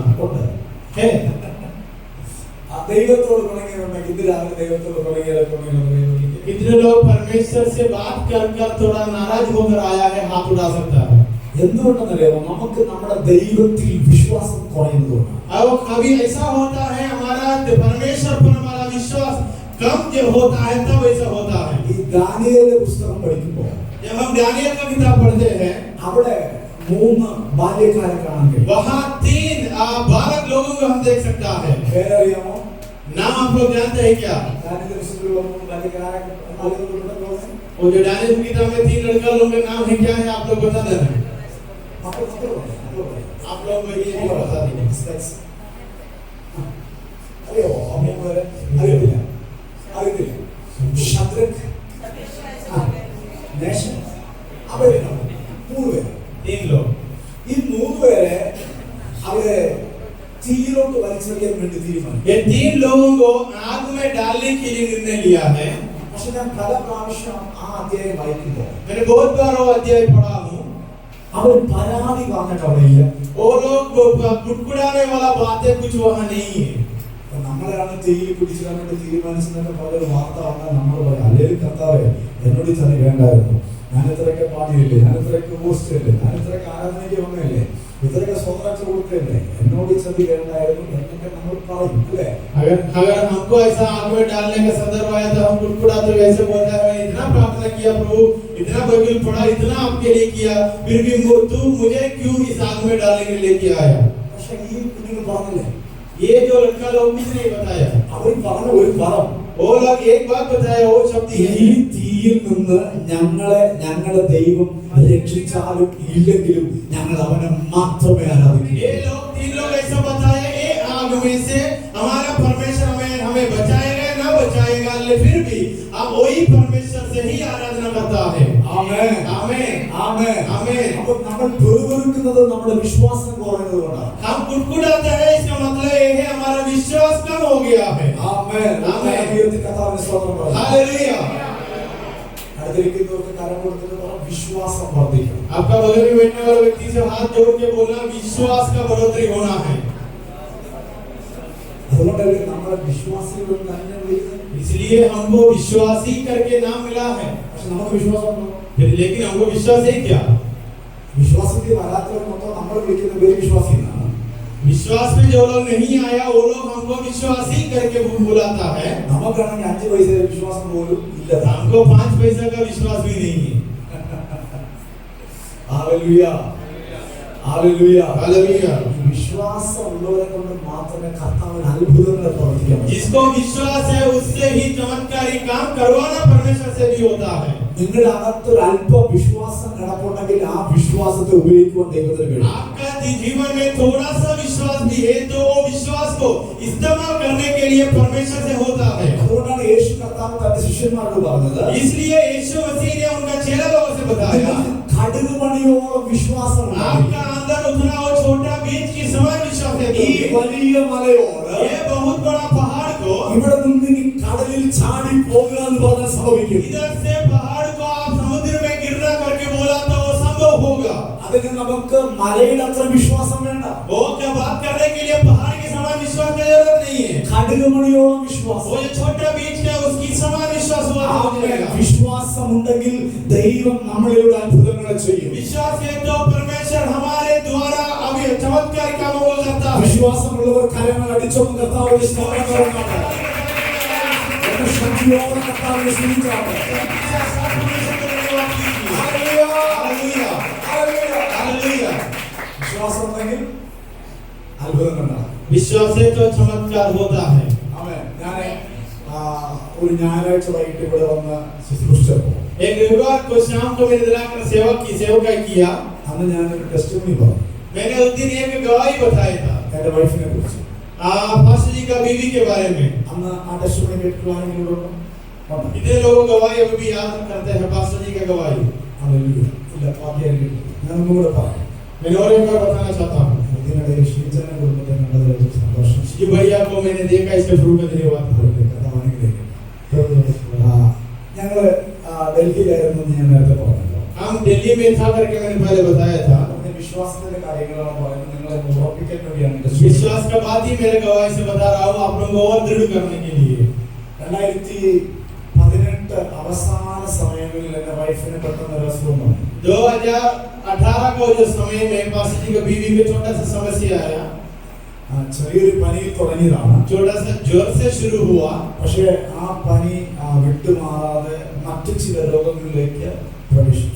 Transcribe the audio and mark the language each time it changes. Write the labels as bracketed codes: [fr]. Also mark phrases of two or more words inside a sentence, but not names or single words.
[ml] ഉണ്ട്. [hi] है. [ml] ആ ദൈവത്തോട് തുടങ്ങിയിട്ടുണ്ടെങ്കിൽ ഇന്ന് രാവിലെ ദൈവത്തോട് തുടങ്ങിയതൊക്കെ ഒന്ന് കൈ നോക്കിക്കേ. [hi] कितने लोग परमेश्वर से बात कर कर थोड़ा नाराज होकर आया है हाथ उठा सकता है. [ml] എന്തുകൊണ്ടെന്നറിയാമോ? നമുക്ക് നമ്മുടെ ദൈവത്തിൽ വിശ്വാസം കുറയുന്നതുകൊണ്ടാണ്. [hi] अब कभी ऐसा होता है हमारा परमेश्वर पर हमारा विश्वास कम जब होता है तब ऐसा होता है. [ml] ഈ ദാനിയേലിന്റെ പുസ്തകം പഠിക്കുമ്പോൾ [hi] जब हम दानियल का किताब पढ़ते हैं [ml] അവിടെ 3 ബാല്യക്കാരെ കാണാൻ കഴിയും. [hi] वहाँ 3 बालक लोगों को हम देख सकता है. [ml] പേരറിയാമോ? [hi] नाम आप लोग जानते हैं क्या? [ml] ദാനിയേലിന്റെ പുസ്തകത്തിൽ 3 ബാല്യക്കാരെ [hi] वो जो दानियल की किताब में 3 लड़का लोगों के नाम है क्या है आप लोग बता देना. आप लोग को ये नहीं बता देंगे. [ml] അറിയോ? അറിയത്തില്ല. അറിയത്തില്ല. ശദ്രക്ക്, മേശക്, അബേദ്നെഗോ 3 പേര്. [hi] 3 लोग. [ml] ഈ 3 പേരെ അവരെ തീയിലോട്ട് വലിച്ചെറിയാൻ വേണ്ടി തീരുമാനിച്ചു. [hi] ये 3 लोगों को आग में डालने के लिए निर्णय लिया है. [ml] പക്ഷെ ഞാൻ പല പ്രാവശ്യം ആ അധ്യായം വായിക്കുമ്പോൾ [hi] मैंने बहुत बार वो अध्याय पढ़ा हूँ. [ml] അവർ പരാതി പറഞ്ഞിട്ട് അവിടെ ഇല്ല. [hi] वो लोग कुड़कुड़ाने वाला बातें कुछ वहाँ नहीं है. [ml] നമ്മളാണ് തീയിൽ പിടിച്ചിടാൻ വേണ്ടി തീരുമാനിച്ചതൊക്കെ പോലെ വാർത്ത വന്നാൽ നമ്മൾ പറയും അല്ലെങ്കിൽ കർത്താവേ എന്നോട് ചെന്ന് വേണ്ടായിരുന്നു, ഞാൻ ഇത്രയൊക്കെ പാടിയില്ലേ, ഞാൻ ഇത്രയൊക്കെ പോസ്റ്റില്ലേ, ഞാൻ ഇത്രയൊക്കെ ആരാധനയ്ക്ക് വന്നില്ലേ, ഇത്രയൊക്കെ സ്വന്തം കൊടുത്തില്ലേ, എന്നോട് ചെന്ന് വേണ്ടായിരുന്നു എന്നൊക്കെ നമ്മൾ പറയും അല്ലേ. [hi] अगर हमको ऐसा आग में डालने का संदर्भ आया तो हम कुड़कुड़ाते हुए ऐसे बोलते हैं मैंने इतना प्रार्थना किया प्रभु, इतना बाइबल पढ़ा, इतना आपके लिए किया, फिर भी तू मुझे क्यों इस आग में डालने के लिए लेके आया. [ml] പക്ഷെ ഈ കുഞ്ഞുങ്ങൾ പറഞ്ഞില്ലേ, [hi] ये जो लड़का लोग कुछ नहीं बताया. [ml] അവർ പറഞ്ഞ ഒരു പദം, [hi] वो लोग एक बात बताया वो शब्द [ml] ഈ [hi] है [ml] തീയിൽ നിന്ന് ഞങ്ങളുടെ ദൈവം രക്ഷിച്ചാലും ഇല്ലെങ്കിലും ഞങ്ങൾ അവനെ മാത്രമേ ആരാധിക്കൂ. [hi] ये लोग 3 लोग ऐसा बताए ये आग में से हमारा परमेश्वर हमें बचाएगा ना बचाएगा, लेकिन फिर भी हम वही परमेश्वर से ही आराधना करता है। [ml] ആമേൻ [hi] आमेन [ml] ആമേൻ [hi] आमेन। [ml] അപ്പോൾ നമ്മൾ പെറുപെറുക്കുന്നത് നമ്മുടെ വിശ്വാസം കുറയുന്നത് കൊണ്ടാണ്. [hi] हम कुटकुटाते हैं, इसका मतलब ये है हमारा विश्वास कम हो गया है। [ml] ആമേൻ ആമേൻ। ദൈവത്തിന്റെ കർത്താവിനെ സ്തോത്രം പറയുന്നു. [hi] हालेलुया। [ml] അടുത്തിരിക്കുന്നവർക്ക് കരം കൊടുത്തിട്ട് പറ, വിശ്വാസം വർദ്ധിക്കണം. [hi] आपका बगल में बैठने वाले व्यक्ति से हाथ जोड़ के बोलना, विश्वास का बढ़ोतरी होना है। [ml] അതുകൊണ്ടല്ലേ നമ്മളെ വിശ്വാസികൾ തന്നെ വിളിക്കുന്നത്. [hi] इसलिए हमको विश्वासी करके नाम मिला है। [ml] പക്ഷെ നമുക്ക് വിശ്വാസമുണ്ടോ? [hi] फिर लेकिन हमको विश्वास है क्या? [ml] വിശ്വാസത്തിൽ വരാത്തവർ മൊത്തം നമ്മൾ വിളിക്കുന്ന പേര് വിശ്വാസി എന്നാണ്. [hi] विश्वास में जो लोग नहीं आया वो लोग हमको विश्वासी करके बुलाता है। [ml] നമുക്കാണെങ്കിൽ 5 പൈസയുടെ വിശ്വാസം പോലും ഇല്ല. [hi] हमको 5 पैसा का विश्वास भी नहीं है। [ml] ഹല്ലേലൂയ ഹല്ലേലൂയ [hi] हालेलुया। [ml] ഈ വിശ്വാസം ഉള്ളവരെ കൊണ്ട് മാത്രമേ കർത്താവിന് അത്ഭുതങ്ങൾ പ്രവർത്തിക്കാൻ പറ്റൂ. [hi] जिसको विश्वास है उससे ही चमत्कारी काम करवाना परमेश्वर से भी होता है। [ml] നിങ്ങളുടെ അകത്ത് ഒരു അല്പം വിശ്വാസം കിടപ്പുണ്ടെങ്കിൽ ആ വിശ്വാസത്തെ ഉപയോഗിക്കുവാൻ ദൈവത്തിന് കഴിയും. [hi] आपका जीवन में थोड़ा सा विश्वास भी है तो वो विश्वास को इस्तेमाल करने के लिए परमेश्वर से होता है। [ml] അതുകൊണ്ടാണ് യേശു കർത്താവ് തന്റെ ശിഷ്യന്മാരോട് പറഞ്ഞത്, [hi] इसलिए यीशु मसीह ने उनका चेला लोगों से बताया, [ml] കടുക് മണിയോളം വിശ്വാസം [hi] आपका अंदर उतना वो छोटा बीज की समान विश्वास है। [ml] ഈ വലിയ മലയോട് [hi] ये बहुत बड़ा पहाड़ को [ml] ഇവിടെ നിന്ന് ഈ കടലിൽ ചാടി പോകുക എന്ന് പറഞ്ഞാൽ സംഭവിക്കും. [hi] इधर से पहाड़ को आप समुद्र में गिरना करके बोला तो वो संभव होगा। [ml] അതിന് നമുക്ക് മലയുടെ അത്ര വിശ്വാസം വേണ്ട. [hi] वो क्या बात करने के लिए पहाड़ के समान विश्वास की जरूरत नहीं है। [ml] കടുക് മണിയോളം വിശ്വാസം. [hi] वो जो छोटा बीज है उसकी समान विश्वास हुआ हो जाएगा। [ml] വിശ്വാസം ഉണ്ടെങ്കിൽ ദൈവം നമ്മളിലൂടെ അത്ഭുതങ്ങൾ ചെയ്യും. [hi] विश्वास है तो परमेश्वर हमारे द्वारा अभी चमत्कार कामों को करता है। [ml] വിശ്വാസമുള്ളവർ കരങ്ങൾ അടിച്ചൊന്നും കർത്താവിനെ സ്തോത്രം പറയുന്നുണ്ട്. ഒരു ശക്തിയോടെ കർത്താവിനെ സ്തുതിച്ചാട്ടെ. ഹല്ലേലൂയ [hi] हालेलुया [ml] ഹല്ലേലൂയ. [hi] हालेलुया। [ml] വിശ്വാസം ഉണ്ടെങ്കിൽ അത്ഭുതങ്ങൾ ഉണ്ടാകും. [hi] विश्वास है तो चमत्कार होता है। [ml] ആമേൻ. ഞാൻ ഒരു ഞായറാഴ്ച വൈകിട്ട് ഇവിടെ വന്ന് ശുശ്രൂഷിച്ചപ്പോൾ [hi] एक रविवार को शाम को मैंने दिलाकर सेवकाई किया। [ml] അന്ന് ഞാനൊരു ടെസ്റ്റിമണി പറഞ്ഞു [hi] मैंने उस दिन एक गवाही बताया था [ml] എന്റെ വൈഫിനെ കുറിച്ച്. [hi] पास्टर जी का बीवी के बारे में। [ml] അന്ന് ആ ടെസ്റ്റിമണി കേട്ടിട്ടുള്ള ആരെങ്കിലും ഉണ്ടോ? [hi] कितने लोगों गवाही अभी भी याद करते हैं पास्टर जी का गवाही? [ml] ഹല്ലേലൂയ. ഇല്ല, ബാക്കി ആരും കേട്ടില്ല. ഞാൻ ഒന്നുകൂടെ പറയാം. [hi] मैं और एक बार बताना चाहता हूँ। [ml] ഇതിനിടയിൽ ഷീജാനെ കുടുംബത്തെ കണ്ടതിൽ ഏറ്റവും സന്തോഷം. [hi] श्री भैया को मैंने देखा इसके शुरू में धन्यवाद। [ml] ഞങ്ങള് ഡൽഹിയിലായിരുന്നു എന്ന് ഞാൻ നേരത്തെ പറഞ്ഞല്ലോ. [hi] हम दिल्ली में था करके मैंने पहले बताया था। [ml] അതിന്റെ വിശ്വാസത്തിന്റെ കാര്യങ്ങളാണ് പറയുന്നത്. നിങ്ങളെ ഉറപ്പിക്കാൻ വേണ്ടിയാണ് ഇത്. [hi] विश्वास का बात ही मेरे गवाही से बता रहा हूँ आप लोगों को और दृढ़ करने के लिए। [ml] 2018 അവസാന സമയങ്ങളിൽ എന്റെ വൈഫിന് പെട്ടെന്ന് ഒരു അസുഖം വന്നു. [hi] 2018 को जो समय में पास्टर जी का बीवी में छोटा सा समस्या आया। [ml] ചെറിയൊരു പനിയിൽ തുടങ്ങിയതാണ്. [hi] छोटा सा ज्वर से शुरू हुआ। [ml] പക്ഷേ ആ പനി വിട്ടുമാറാതെ മറ്റു ചില രോഗങ്ങളിലേക്ക് പ്രവേശിച്ചു.